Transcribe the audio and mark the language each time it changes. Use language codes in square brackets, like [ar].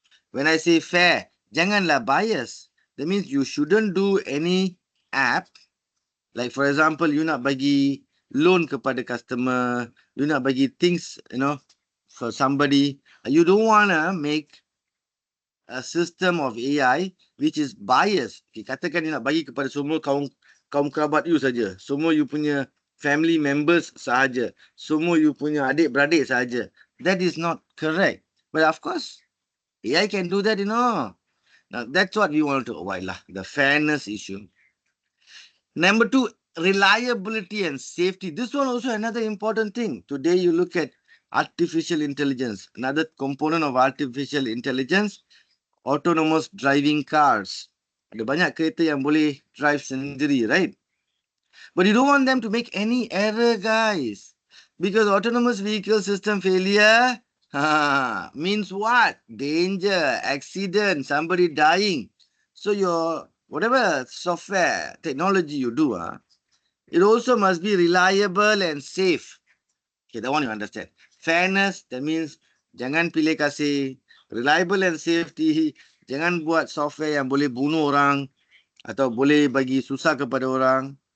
[en] When I say fair, [ms] janganlah bias. [en] That means you shouldn't do any app. Like for example, you [ms] nak bagi [en] loan [ms] kepada [en] customer, you nak bagi things, for somebody. You don't want to make a system of AI which is biased. [ms] Okay, katakan dia nak bagi kepada semua kaum kerabat you saja. Semua you punya family members sahaja. Semua you punya adik-beradik sahaja. [en] That is not correct. But of course, AI can do that, Now, that's what we want to avoid, lah, the fairness issue. Number two, reliability and safety. This one also another important thing. Today, you look at artificial intelligence. Another component of artificial intelligence, autonomous driving cars. [ms] Ada banyak kereta yang boleh drive sendiri, [en] right? But you don't want them to make any error, guys. Because autonomous vehicle system failure means what? Danger, accident, somebody dying. So your whatever software technology you do, it also must be reliable and safe. Okay, that one you understand. Fairness, that means [ms] jangan pilih kasih. [en] Reliable and safety, [ms] jangan buat software yang boleh bunuh orang atau boleh bagi susah kepada orang.